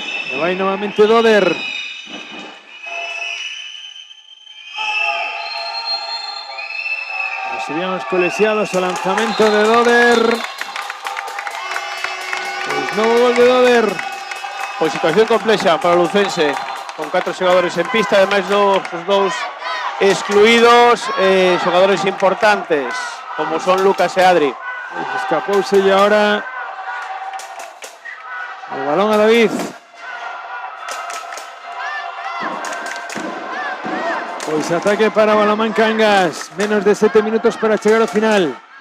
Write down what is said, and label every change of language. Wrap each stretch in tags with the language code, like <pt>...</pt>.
<es>Le va nuevamente Doder. Serían los colegiados al lanzamiento de Doder. Nuevo gol de Doder.</es> <gl>Pois situación complexa para o Lucense, con 4 xogadores en pista, ademais os 2 excluídos, xogadores importantes, como son Lucas e Adri.</gl> <es>Escapouse y ahora el balón a David. Pues ataque para Balomán Cangas. Menos de 7 minutos para llegar al final.</es>